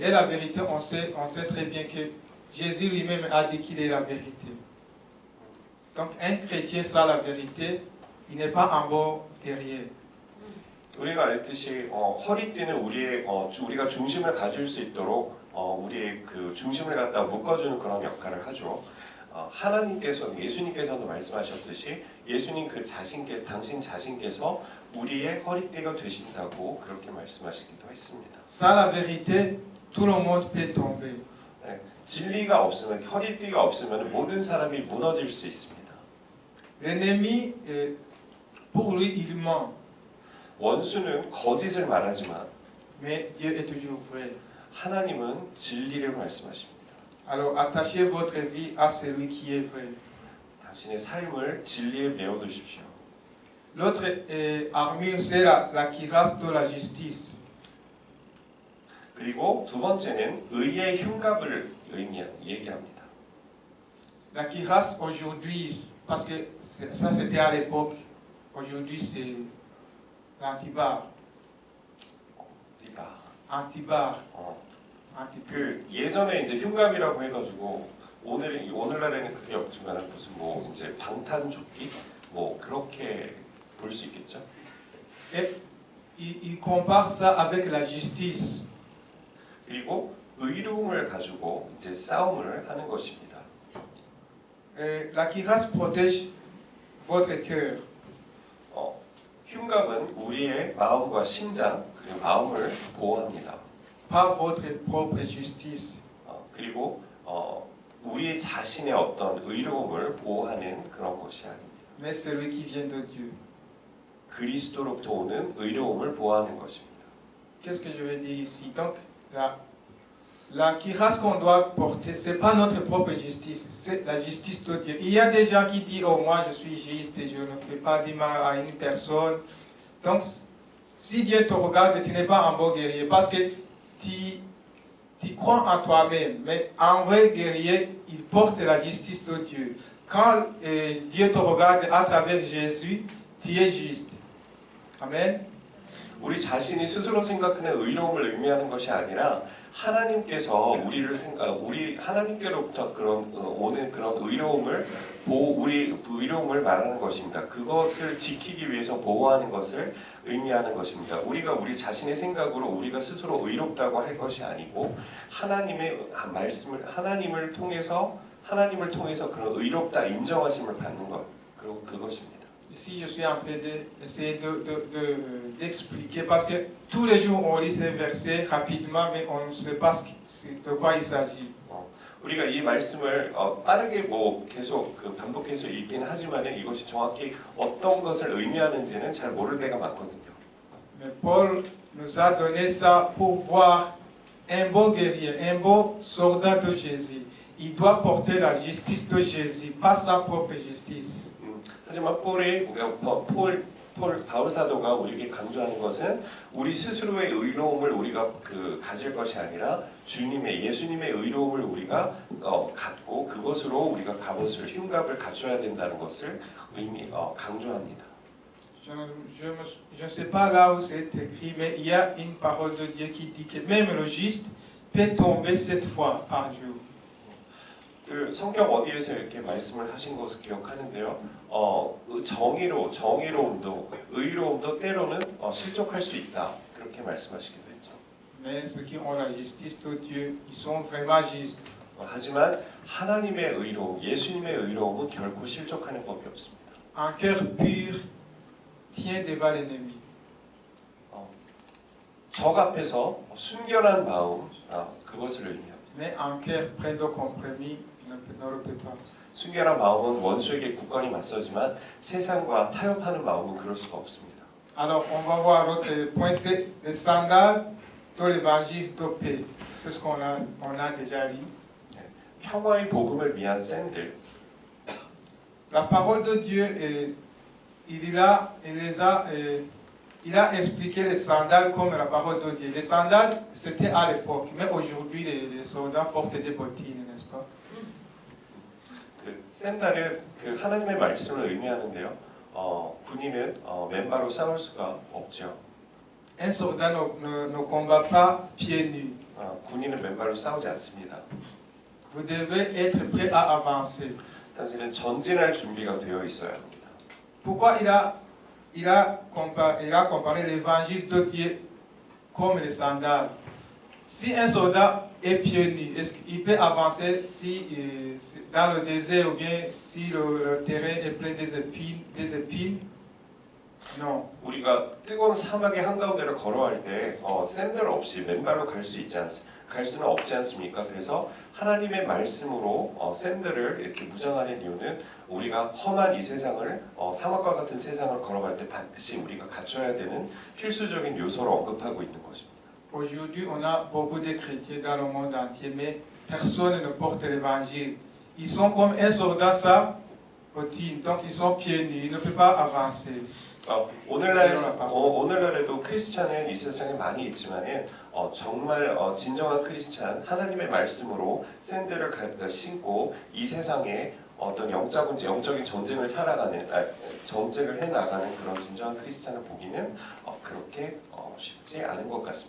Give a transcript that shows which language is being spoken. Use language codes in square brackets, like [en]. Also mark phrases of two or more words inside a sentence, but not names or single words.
[fr] Et la vérité, on sait très bien que Jésus lui-même a dit qu'il est la vérité. Donc un chrétien sans la vérité, il n'est pas un bon guerrier. [ko] 우리가 알듯이 허리띠는 우리가 중심을 가질 수 있도록 우리의 그 중심을 갖다 묶어주는 그런 역할을 하죠. 예수님께서도 말씀하셨듯이 예수님 당신 자신께서 우리의 허리띠가 되신다고 그렇게 말씀하시기도 했습니다. [fr] Sans la vérité, tout le monde peut tomber. [ko] 네, 진리가 없으면 허리띠가 없으면 모든 사람이 무너질 수 있습니다. [fr] L'ennemi, pour lui, il ment. [ko] 원수는 거짓을 말하지만 [fr] Mais Dieu est toujours vrai. [ko] 하나님은 진리를 말씀하십니다. [fr] Alors attachez votre vie à celui qui est vrai. [ko] 당신의 삶을 진리에 메워두십시오. [fr] L'autre armure, c'est la cuirasse de la justice. [ko] 그리고 두 번째는 의의 흉갑을 얘기합니다. [fr] La cuirasse aujourd'hui, parce que ça c'était à l'époque, aujourd'hui c'est l'antibar. 디바. Antibar. [ko] 그 예전에 이제 흉갑이라고 해가지고 오늘날에는 그게 없지만 무슨 뭐 이제 방탄조끼 뭐 그렇게 볼 수 있겠죠. [fr] Et il compare ça avec la justice. [ko] 그리고 의로움을 가지고 이제 싸움을 하는 것입니다. [fr] La cuirasse protège votre cœur. [ko] 흉갑은 우리의 마음과 심장 그리고 마음을 보호합니다. [fr] Pas votre propre justice. [ko] 그리고 우리 자신의 어떤 의로움을 보호하는 그런 것이 아닙니다. [fr] Mais celui qui vient de Dieu. [ko] 그리스도로부터 오는 의로움을 보호하는 것입니다. [fr] Qu'est-ce que je veux dire ici? Donc, la cuirasse qu'on doit porter, ce n'est pas notre propre justice, c'est la justice de Dieu. Il y a des gens qui disent, oh moi je suis juste et je ne fais pas du mal à une personne. Donc, si Dieu te regarde, tu n'es pas un bon guerrier parce que tu crois en toi-même. Mais un vrai guerrier, il porte la justice de Dieu. Quand Dieu te regarde à travers Jésus, tu es juste. Amen. [ko] 우리 자신이 스스로 생각하는 의로움을 의미하는 것이 아니라 하나님께서 우리 하나님께로부터 그런 오는 그런 의로움을 우리 의로움을 말하는 것입니다. 그것을 지키기 위해서 보호하는 것을 의미하는 것입니다. 우리가 우리 자신의 생각으로 우리가 스스로 의롭다고 할 것이 아니고 하나님의 말씀을 하나님을 통해서 그런 의롭다 인정하심을 받는 것 그리고 그것입니다. [fr] Ici, je suis en train d'essayer d'expliquer parce que tous les jours on lit ces versets rapidement, mais on ne sait pas de quoi il s'agit. [ko] 우리가 이 말씀을 빠르게 계속 반복해서 읽긴 하지만 이것이 정확히 어떤 것을 의미하는지는 잘 모를 때가 많거든요. [fr] Mais Paul nous a donné ça pour voir un bon guerrier, un bon soldat de Jésus. Il doit porter la justice de Jésus, pas sa propre justice. [ko] 하지만 바울 사도가 우리에게 강조하는 것은 우리 스스로의 의로움을 우리가 가질 것이 아니라 예수님의 의로움을 우리가 갖고 그것으로 우리가 흉갑을 갖춰야 된다는 것을 강조합니다. [fr] Je ne sais pas là où c'est écrit, mais il y a une parole de Dieu qui dit que même le juste peut tomber 7 fois par jour. [ko] 그 성경 어디에서 이렇게 말씀을 하신 것을 기억하는데요. 정의로움도 의로움도 때로는 실족할 수 있다. 그렇게 말씀하시기도 했죠. [fr] Mais ceux qui ont la justice de Dieu, ils sont vraiment justes. [ko] 하지만 하나님의 의로움, 예수님의 의로움은 결코 실족하는 법이 없습니다. [fr] Un cœur pur tient devant l'ennemi. [ko] 적 앞에서 순결한 마음, 그것을 의미합니다. [fr] Mais un cœur plein de compromis ne le peut pas. [ko] 순결한 마음은 원수에게 굳건히 맞서지만 세상과 타협하는 마음은 그럴 수가 없습니다. [fr] Alors, on va voir l'autre point, c'est les sandales de l'évangile de paix. C'est ce qu'on a déjà dit. [ko] 평화의 복음을 위한 샌들. [fr] La parole de Dieu, il a expliqué les sandales comme la parole de Dieu. Les sandales, c'était à l'époque, mais aujourd'hui, les soldats portent des bottines, n'est-ce pas? [ko] 샌달은 하나님의 말씀을 의미하는데요. 군인은 맨발로 싸울 수가 없죠. [fr] Un soldat ne combat pas pieds nus. [ko] 군인은 맨발로 싸우지 않습니다. [fr] Vous devez être prêt à avancer. [ko] 당신은 전진할 준비가 되어 있어야 합니다. [fr] Pourquoi il a comparé l'évangile de Dieu comme les sandales? Si un soldat est pieds nus, est-ce qu'il peut avancer dans le désert ou bien si le terrain est plein des épines? Non. [ko] 우리가 뜨거운 사막의 한가운데를 걸어갈 때 샌들 없이 맨발로 갈 수 있지 갈 수는 없지 않습니까? 그래서 하나님의 말씀으로 샌들을 이렇게 무장하는 이유는 우리가 험한 이 세상을 사막과 같은 세상을 걸어갈 때 반드시 우리가 갖춰야 되는 필수적인 요소를 언급하고 있는 것입니다. [fr] Aujourd'hui, on a beaucoup de chrétiens dans le monde entier, mais personne ne porte l'évangile. Ils sont comme un soldat ça, donc ils sont pieds nus, ils ne peuvent pas avancer. [ko] 오늘날에도 크리스찬은 이 세상에 많이 있지만은 정말 진정한 크리스찬 하나님의 말씀으로 샌들을 신고 이 세상에 어떤 영적인 전쟁을 전쟁을 해 나가는 그런 진정한 크리스찬을 보기는 그렇게 쉽지 않은 것 같습니다.